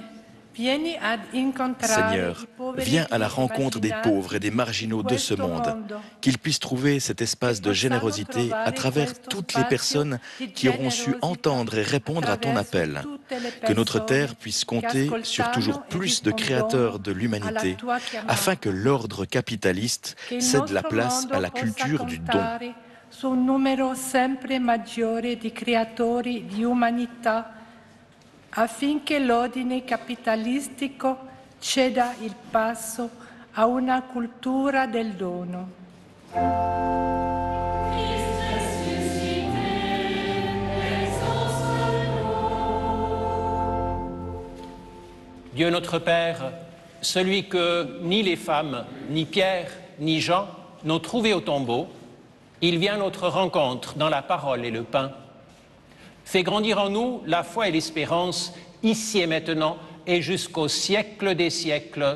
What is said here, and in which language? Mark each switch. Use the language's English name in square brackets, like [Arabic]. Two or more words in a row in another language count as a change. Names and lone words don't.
[French] viens à la rencontre des pauvres et des marginaux de ce monde, qu'ils puissent trouver cet espace de générosité à travers toutes les personnes qui auront su entendre et répondre à ton appel. Que notre terre puisse compter sur toujours plus de créateurs de l'humanité, afin que l'ordre capitaliste cède la place à la culture du don. [Italian] Su un numero sempre maggiore di creatori di umanità, affinché l'ordine capitalistico ceda il passo a una cultura del dono. [French] Dieu notre Père, celui que ni les femmes, ni Pierre, ni Jean n'ont trouvé au tombeau, il vient à notre rencontre dans la parole et le pain. Fais grandir en nous la foi et l'espérance, ici et maintenant, et jusqu'au siècle des siècles.